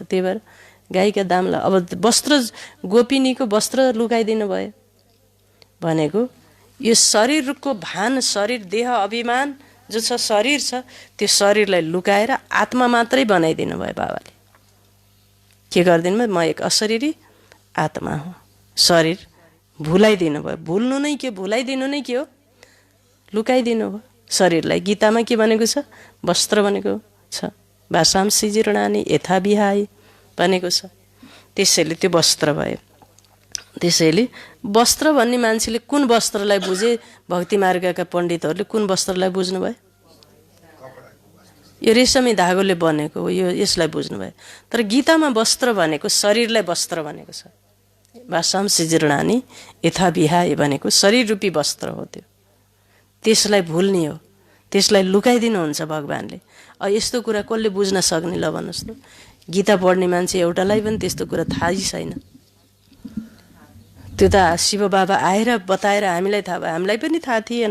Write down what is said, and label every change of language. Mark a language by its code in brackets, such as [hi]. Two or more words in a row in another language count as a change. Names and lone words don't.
[ne] त्यही भएर गाईका दामला, अब वस्त्र, गोपिनीको वस्त्र लुकाइदिनु भयो भनेको यो शरीरको भान, शरीर देह अभिमान जो छ, शरीर छ, त्यो शरीरलाई लुकाएर आत्मा मात्रै बनाइदिनु भयो बाबाले। के गरिदिनु भयो? म एक अशरीरी आत्मा हुँ, शरीर भुलाइदिनु भयो। भुल्नु नै के, भुलाइदिनु नै के हो? लुकाइदिनु भयो शरीरलाई। गीतामा के भनेको छ? वस्त्र भनेको छ। [sa] भाषांसि जीर्णानि यथा विहाय [ne] भनेको छ। त्यसैले त्यो वस्त्र भयो। त्यसैले वस्त्र भन्ने मान्छेले कुन वस्त्रलाई बुझे? भक्ति मार्गका पण्डितहरूले कुन वस्त्रलाई बुझ्नुभयो? यो रेशमी धागोले बनेको हो, यो यसलाई बुझ्नुभयो। तर गीतामा वस्त्र भनेको शरीरलाई वस्त्र भनेको छ। [sa] भाषांसि जीर्णानि यथा विहाय [ne] भनेको शरीर रूपी वस्त्र हो। त्यो त्यसलाई भुल्ने हो, त्यसलाई लुकाइदिनुहुन्छ भगवानले। यस्तो कुरा कसले बुझ्न सक्ने? ल भन्नुहोस् त। गीता पढ्ने मान्छे एउटालाई पनि त्यस्तो कुरा थाहै छैन। त्यो त शिव बाबा आएर बताएर हामीलाई थाहा भयो, हामीलाई पनि थाहा थिएन।